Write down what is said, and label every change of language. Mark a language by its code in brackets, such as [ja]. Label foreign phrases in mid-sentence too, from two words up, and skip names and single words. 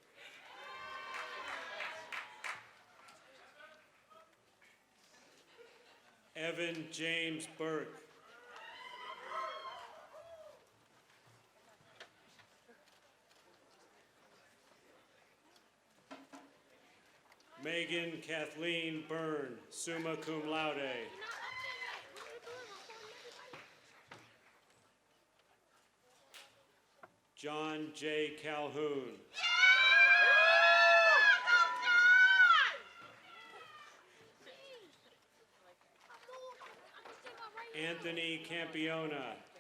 [en] Evan James Burke. Megan Kathleen Byrne, [la] summa cum laude. [en] John J. Calhoun. Anthony Campiona.